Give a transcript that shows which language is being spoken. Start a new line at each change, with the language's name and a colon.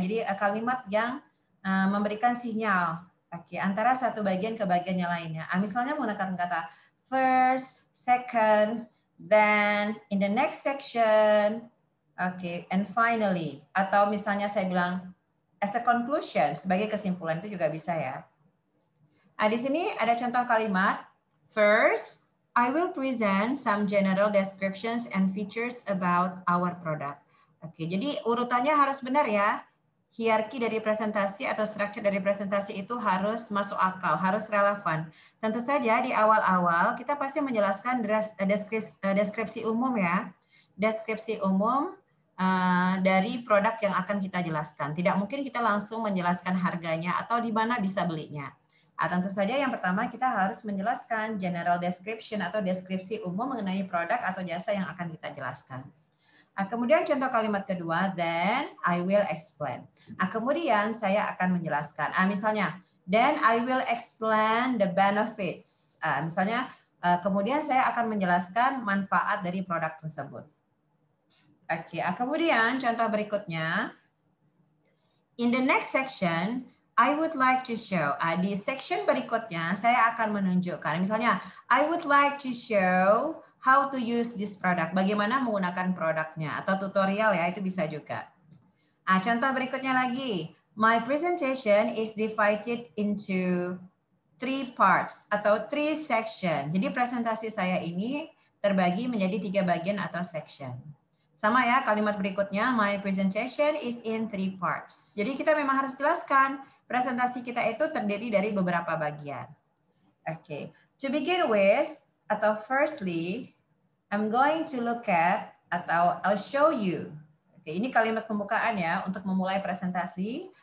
Indonesian: Jadi kalimat yang memberikan sinyal antara satu bagian ke bagian yang lainnya. Misalnya menggunakan kata
English: first, second, then in the next section, and finally.
Indonesian: Atau misalnya saya bilang
English: as a conclusion,
Indonesian: sebagai kesimpulan itu juga bisa ya. Di sini ada contoh kalimat.
English: First, I will present some general descriptions and features about our product.
Indonesian: Jadi urutannya harus benar ya. Hierarki dari presentasi atau struktur dari presentasi itu harus masuk akal, harus relevan. Tentu saja di awal-awal kita pasti menjelaskan deskripsi umum ya. Deskripsi umum dari produk yang akan kita jelaskan. Tidak mungkin kita langsung menjelaskan harganya atau di mana bisa belinya. Tentu saja yang pertama kita harus menjelaskan
English: general description
Indonesian: atau deskripsi umum mengenai produk atau jasa yang akan kita jelaskan. Kemudian contoh kalimat kedua,
English: then I will explain.
Indonesian: Kemudian saya akan menjelaskan. Misalnya,
English: then I will explain the benefits.
Indonesian: Misalnya, kemudian saya akan menjelaskan manfaat dari produk tersebut. Kemudian contoh berikutnya,
English: in the next section, I would like to show.
Indonesian: Di section berikutnya, saya akan menunjukkan.
English: Misalnya, I would like to show how to use this product,
Indonesian: bagaimana menggunakan produknya, atau tutorial ya, itu bisa juga.
English: Contoh berikutnya lagi, my presentation is divided into 3 parts,
Indonesian: atau 3 section. Jadi presentasi saya ini terbagi menjadi 3 bagian atau section. Sama ya, kalimat berikutnya,
English: my presentation is in 3 parts.
Indonesian: Jadi kita memang harus jelaskan, presentasi kita itu terdiri dari beberapa bagian.
English: To begin with, atau firstly, I'm going to look at atau I'll show you.
Indonesian: Ini kalimat pembukaan ya untuk memulai presentasi.